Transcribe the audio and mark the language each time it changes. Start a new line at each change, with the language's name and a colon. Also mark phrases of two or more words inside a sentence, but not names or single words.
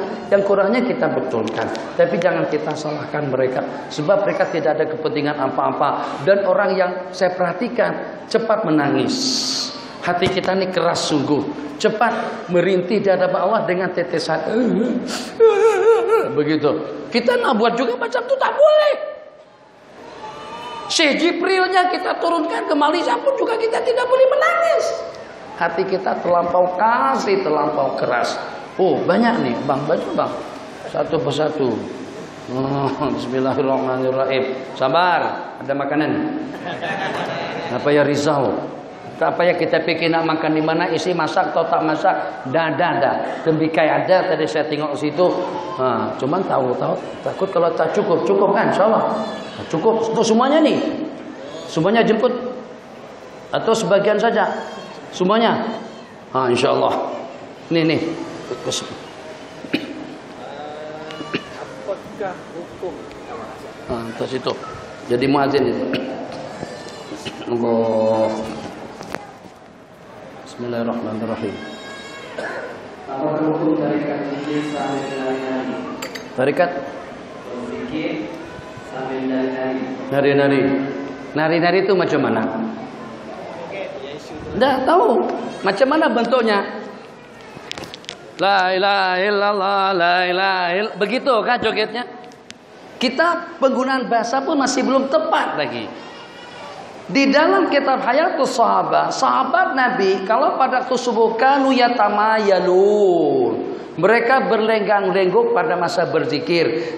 Malay: Yang kurangnya kita betulkan. Tapi jangan kita salahkan mereka, sebab mereka tidak ada kepentingan apa-apa. Dan orang yang saya perhatikan cepat menangis. Hati kita ini keras sungguh, cepat merintih di hadapan Allah dengan tetesan. Begitu. Kita nak buat juga macam itu tak boleh. Syekh Jibrilnya kita turunkan ke Malaysia pun juga kita tidak boleh menangis. Hati kita terlampau kasih, terlampau keras. Oh banyak nih bang, baju bang, satu persatu. Bismillahirrahmanirrahim. Sabar, ada makanan. Apa ya Rizal? Apa ya kita pikir nak makan di mana, isi masak atau tak masak? Dah. Tembikai ada tadi saya tengok situ. Cuman tahu takut kalau tak cukup kan, insyaallah. Cukup untuk semuanya nih. Semuanya jemput atau sebagian saja? Semuanya. Insyaallah. Nih. Apakah hukum? Terus itu. Jadi muadzin itu. Allah. Bismillahirrahmanirrahim. Apa hukum tarikat zikir sambil nari-nari? Tarikat Zikir sambil nari-nari. nari-nari. Nari-nari itu macam mana? Nggak tahu. Macam mana bentuknya?
Arabic: La ilaha illallah, la ilaha illallah.
Malay: Begitu kan jogetnya? Kita penggunaan bahasa pun masih belum tepat lagi. Di dalam kitab Hayatus Sahabat, sahabat Nabi kalau pada subuh
Arabic: kanu yatamayalun,
Malay: mereka berlenggang-lenggok pada masa berzikir.